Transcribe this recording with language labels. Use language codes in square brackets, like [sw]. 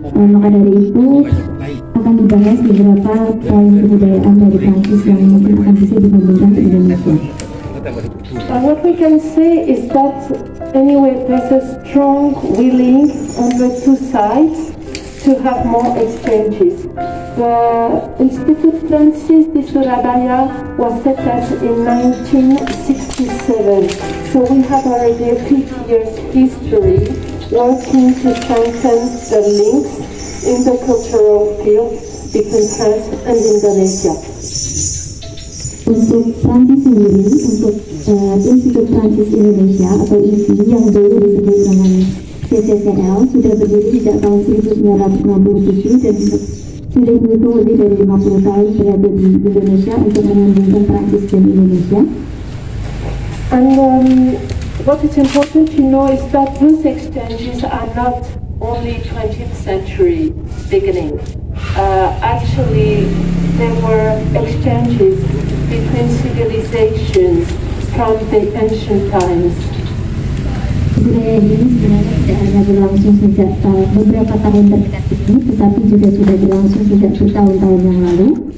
[id] Maka dari itu akan dibahas beberapa poin kebudayaan dari Perancis yang mungkin akan bisa dibandingkan ke Indonesia. [en] What we can say is that anyway there's a strong willing on the two sides to have more exchanges. The Institut Francis di Surabaya was set up in 1967, so we have already a 50 years history working to strengthen the links in the cultural field between France and Indonesia. [id] Untuk Prancis sendiri, untuk Institut Prancis Indonesia atau IPI yang dulu disebut dengan CCCL sudah berdiri sejak tahun 1967 dan sudah berhitung lebih dari 50 tahun berada di Indonesia untuk menyambungkan Prancis dan Indonesia. [en] And what is important to know is that those exchanges are not only 20th century beginning. Actually, there were exchanges between civilizations from the ancient times. [id] Budaya ini sebenarnya tidak hanya berlangsung sejak beberapa tahun terdekat ini, tetapi juga sudah berlangsung sejak bertahun-tahun yang lalu.